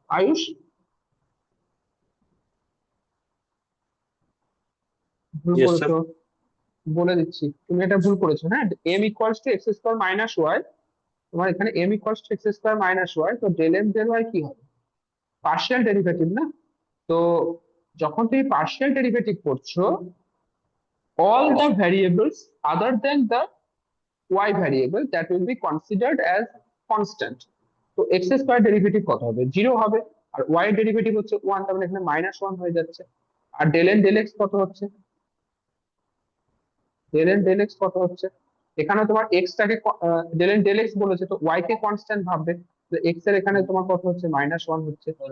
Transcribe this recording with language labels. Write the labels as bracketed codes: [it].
[bn] আয়ুষ, ভুল [en] Yes, sir. [bn] করেছো, বলে দিচ্ছি তুমি এটা ভুল করেছো। হ্যাঁ, M equals to x square -Y, তোমার এখানে M equals to x square -Y, তো ডেল এম ডেল ওয়াই কি হবে, পার্শিয়াল ডেরিভেটিভ না? তো যখন তুমি পার্শিয়াল ডেরিভেটিভ করছো, [en] all the variables other than the y variable that will be considered as constant। [bn] তো এক্স স্কোয়ার ডেরিভেটিভ কত হবে, 0 হবে। আর y ডেরিভেটিভ হচ্ছে 1, তার মানে এখানে -1 হয়ে যাচ্ছে। আর ডেল এন ডেল এক্স কত হচ্ছে, ডেল এন ডেল এক্স কত হচ্ছে? এখানে তোমার এক্সটাকে ডেল এন ডেল এক্স বলেছে, তো ওয়াই কে কনস্ট্যান্ট ভাববে, তো এক্স এর এখানে তোমার কত হচ্ছে? -1 হচ্ছে।